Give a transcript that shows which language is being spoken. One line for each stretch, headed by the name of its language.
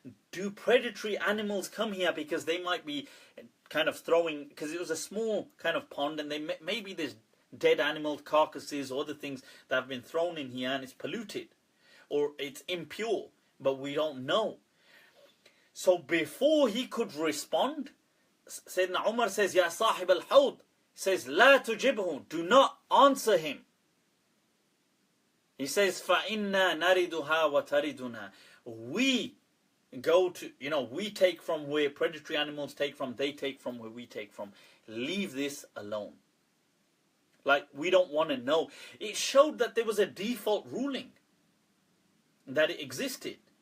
English: Do predatory animals come here, because they might be kind of throwing, because it was a small kind of pond, and maybe there's dead animal carcasses or other things that have been thrown in here, and it's polluted or it's impure, but we don't know. So before he could respond, Sayyidina Umar says,
Arabic: Ya sahib al-hawd,
English: says,
Arabic: La tujibhu,
English: do not answer him. He says,
Arabic: فَإِنَّا نَرِدُهَا وَتَرِدُنَا.
English: We go to, we take from where predatory animals take from, they take from where we take from. Leave this alone. Like, we don't want to know. It showed that there was a default ruling, that it existed.